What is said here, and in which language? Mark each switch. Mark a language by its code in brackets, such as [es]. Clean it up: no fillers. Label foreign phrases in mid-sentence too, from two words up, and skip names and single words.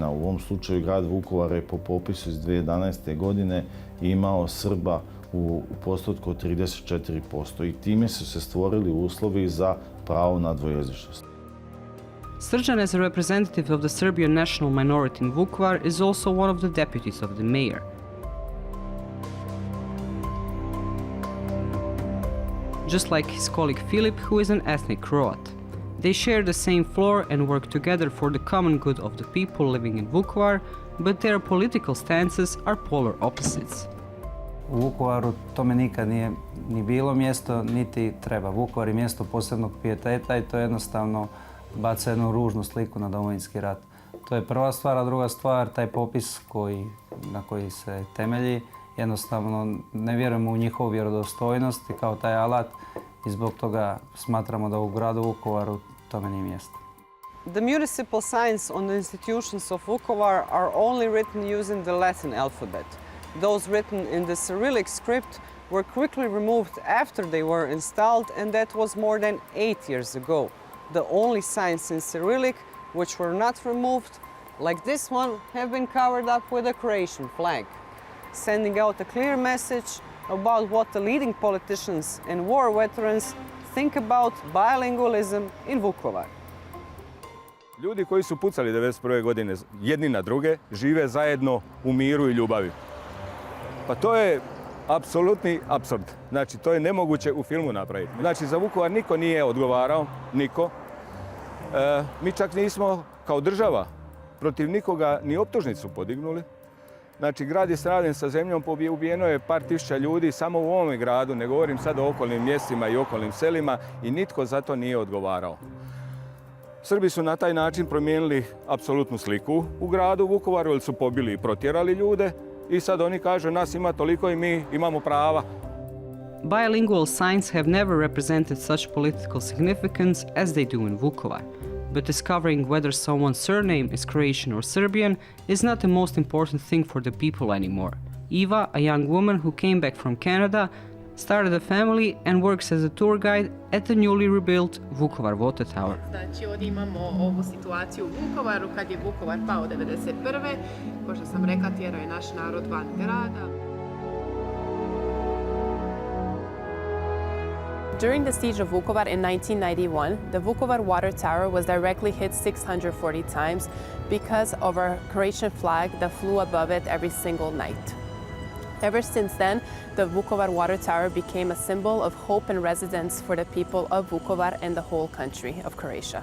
[hr] U ovom slučaju grad Vukovar je po popisu iz 2011. godine imao Srba u postotku od 34% i time su se stvorili uslovi za pravo na dvojezičnost. [en] Srđan, as a representative of the Serbian national minority in Vukovar, is also one of the deputies of the mayor. Just like his colleague Filip, who is an ethnic Croat. They share the same floor and work together for the common good of the people living in Vukovar, but their political stances are polar opposites. [hr] U Vukovaru tome nikad nije ni bilo mjesto, niti treba. Vukovar je mjesto posebnog pijeteta i to jednostavno baca jednu ružnu sliku na Domovinski rat. To je prva stvar, a druga stvar, taj popis na koji se temelji, jednostavno ne vjerujemo u njihovu vjerodostojnost i kao taj alat i zbog toga smatramo da u gradu Vukovaru tome nije mjesto. [en] The municipal signs on the institutions of Vukovar are only written using the Latin alphabet. Those written in the Cyrillic script were quickly removed after they were installed, and that was more than 8 years ago. The only signs in Cyrillic which were not removed, like this one, have been covered up with a Croatian flag, sending out a clear message about what the leading politicians and war veterans think about bilingualism in Vukovar. [hr] Ljudi koji su pucali 1991. godine jedni na druge žive zajedno u miru i ljubavi. Pa to je apsolutni apsurd. Znači, to je nemoguće u filmu napraviti. Znači, za Vukovar niko nije odgovarao, niko. Mi čak nismo kao država protiv nikoga ni optužnicu podignuli. Znači, grad je sravnjen sa zemljom, ubijeno je par tisuća ljudi samo u ovome gradu, ne govorim sad o okolnim mjestima i okolnim selima, i nitko za to nije odgovarao. Srbi su na taj način promijenili apsolutnu sliku u gradu Vukovaru, jer su pobili i protjerali ljude i sad oni kažu nas ima toliko i mi imamo prava. [en] Bilingual signs have never represented such political significance as they do in Vukovar. But discovering whether someone's surname is Croatian or Serbian is not the most important thing for the people anymore. Eva, a young woman who came back from Canada, started a family and works as a tour guide at the newly rebuilt Vukovar Water Tower. [hr] Znači, ovdje imamo ovu situaciju u Vukovaru, kad je Vukovar pao 1991. Ko što sam rekla, tjerao je naš narod van grada. [en] During the siege of Vukovar in 1991, the Vukovar water tower was directly hit 640 times because of our Croatian flag that flew above it every single night. Ever since then, the Vukovar water tower became a symbol of hope and residence for the people of Vukovar and the whole country of Croatia.